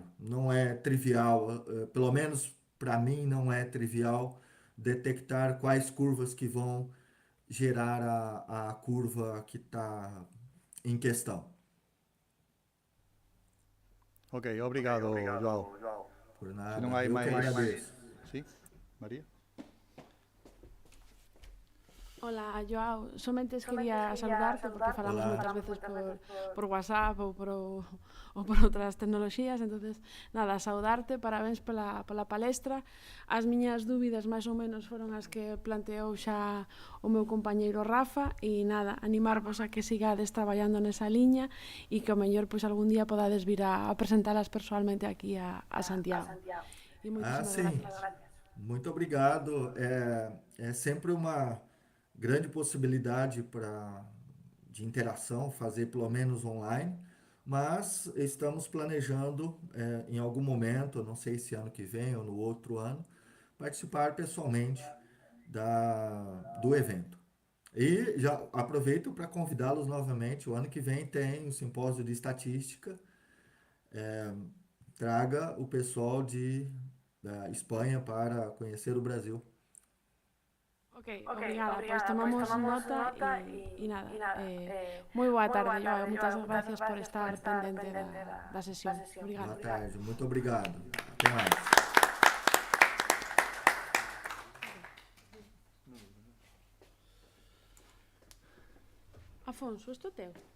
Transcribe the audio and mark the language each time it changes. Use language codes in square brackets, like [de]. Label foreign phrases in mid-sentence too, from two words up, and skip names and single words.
[pt] Não é trivial, pelo menos para mim não é trivial detectar quais curvas que vão gerar a curva que está em questão. Ok, obrigado, João. Por nada. Se não há mais... agradeço. Sim, Maria? [gl] Hola, Joao. Somente quería saludarte porque falamos moitas veces por WhatsApp ou por outras tecnoloxías, entonces nada, saudarte, parabéns pola palestra. As miñas dúbidas máis ou menos foron as que planteou xa o meu compañeiro Rafa e nada, animarvos a que sigades traballando nesa liña e que ao mellor pois algún día podades vir a presentalas personalmente aquí a Santiago. E moitísimas gracias. [pt] Muito obrigado. É sempre uma grande possibilidade de interação, fazer pelo menos online, mas estamos planejando em algum momento, não sei se ano que vem ou no outro ano, participar pessoalmente do evento. E já aproveito para convidá-los novamente, o ano que vem tem um simpósio de estatística, traga o pessoal da Espanha para conhecer o Brasil. [gl] Ok, obrigada. Pois tomamos nota e nada. Moi boa tarde, Joao. Moitas gracias por estar pendente da sesión. Obrigada. [pt] Boa tarde, muito obrigado. Até mais. [gl] Afonso, isto é teu?